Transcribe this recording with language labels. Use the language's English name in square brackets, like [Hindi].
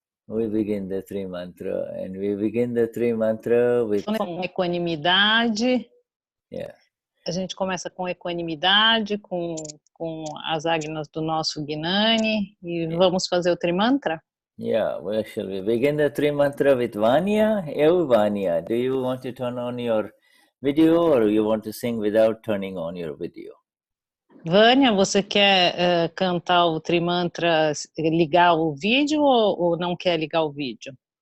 [English] We begin the three mantra, and we begin the three mantra with [Portuguese] equanimidade. [English] Yeah. [Portuguese] A gente começa com equanimidade, com as agnas do nosso Gnani, e vamos fazer o trimantra? [English] Yeah, well, shall we begin the three mantra with Vanya? Vanya, do you want to turn on your video, or you want to sing without turning on your video? [Portuguese] Vânia, você quer cantar o trimantra, ligar o vídeo ou não quer ligar o vídeo?